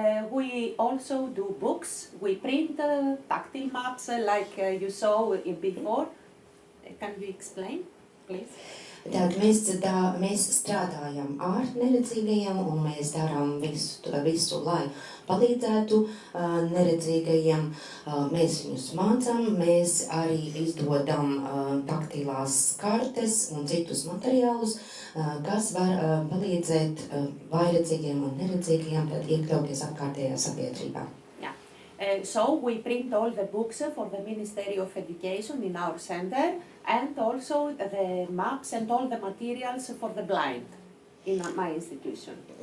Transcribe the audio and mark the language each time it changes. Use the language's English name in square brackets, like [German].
[English] We also do books. We print tactile maps like you saw before. Can you explain, please? [Latvian] Tad mēs strādājam ar neredzīgajiem un mēs darām visu, lai palīdzētu neredzīgajiem. Mēs viņus mācām, mēs arī izdodam taktilās kartes un citus materiālus, kas var palīdzēt vājredzīgiem un neredzīgajiem tad iekļauties apkārtējā sabiedrībā. [English] So we print all the books for the Ministry of Education in our center, and also the maps and all the materials for the blind in my institution.